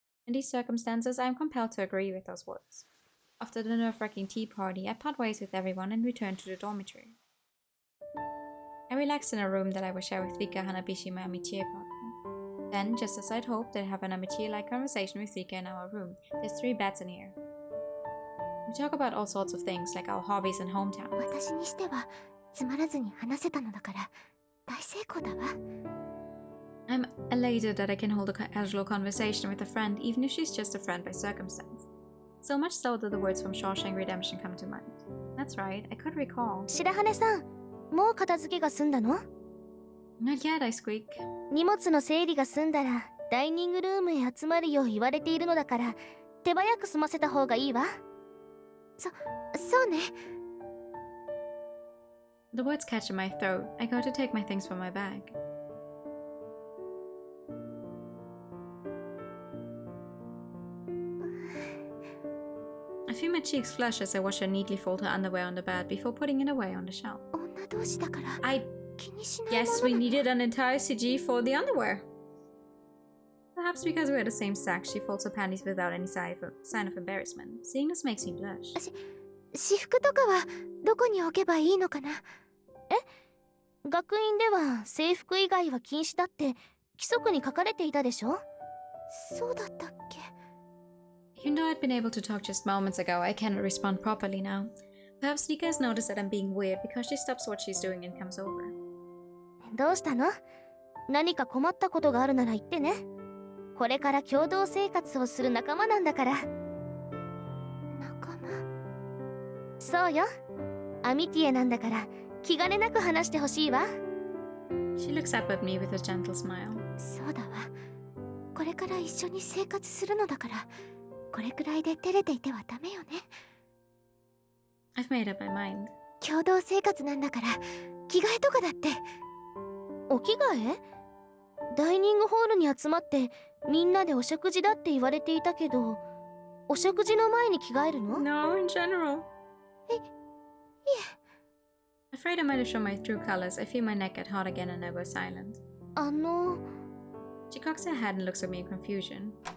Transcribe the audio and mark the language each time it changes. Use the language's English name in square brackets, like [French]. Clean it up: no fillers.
[English] In these circumstances, I am compelled to agree with those words. After the nerve-wracking tea party, I part ways with everyone and return to the dormitory. I relaxed in a room that I would share with Rika Hanabishi, my amitié partner. Then, just as I'd hoped, I'd have an amitié-like conversation with Rika in our room. There's 3 beds in here. We talk about all sorts of things, like our hobbies and hometowns. [Japanese] 私にしてはつまらずに話せたのだから大成功だわ。 [English] I'm elated that I can hold a casual conversation with a friend, even if she's just a friend by circumstance. So much so that the words from Shawshank Redemption come to mind. That's right, I could recall. [Japanese] 白羽さん、もう片付けが済んだの？ [English] Not yet, I squeak. [Japanese] 荷物の整理が済んだらダイニングルームへ集まるよう言われているのだから手早く済ませた方がいいわ。そうね。 [English] The words catch in my throat. I go to take my things from my bag. I feel my cheeks flush as I watch her neatly fold her underwear on the bed before putting it away on the shelf. [Japanese] 女同士だから [English] I [Japanese] 気にしないも [English] guess [Japanese] の [English] we needed an entire CG for the underwear. Perhaps because we're the same sex, she folds her panties without any sign of embarrassment. Seeing this makes me blush. [Japanese] 私服とかはどこに置けばいいのかな？え？学院では制服以外は禁止だって規則に書かれていたでしょ？そうだったっけ？ [English] Even though I'd been able to talk just moments ago, I cannot respond properly now. Perhaps Nika has noticed that I'm being weird because she stops what she's doing and comes over. [Japanese] どうしたの？何か困ったことがあるなら言ってね。これから共同生活をする仲間なんだから。仲間？そうよ。アミティエなんだから気兼ねなく話してほしいわ。 [English] She looks up at me with a gentle smile. [Japanese] そうだわ。これから一緒に生活するのだから、これくらいで照れていてはダメよね。 [English] I've made up my mind. [Japanese] 共同生活なんだから着替えとかだって。お着替え？ダイニングホールに集まってみんなでお食事だって言われていたけど、お食事の前に着替えるの？ [English] No, in general. [Japanese] いえ。 [English] Afraid I might have shown my true colors, I feel my neck get hot again and I go silent. She cocks her head and looks at me in confusion.